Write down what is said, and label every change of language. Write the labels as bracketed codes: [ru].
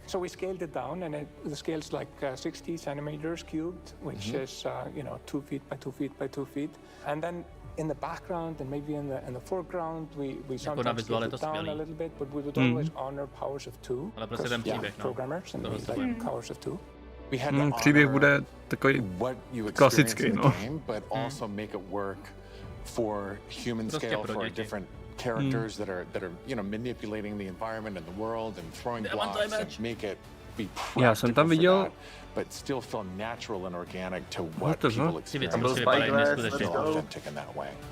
[en] So we scaled it down, and the scale's like 60 centimeters cubed, which is 2 feet by 2 feet by 2 feet, and then in the background and maybe in the foreground, we sometimes scaled it down a little bit, but we would always honor powers of 2. Programmers and like powers of 2. We had [cs] příběh bude takový klasický, no. [en] But also make it work for human scale, for our different characters that are manipulating the environment and the world and throwing blocks and make it be practical for that, but still feel natural and organic to what people experience. Authentic in that way.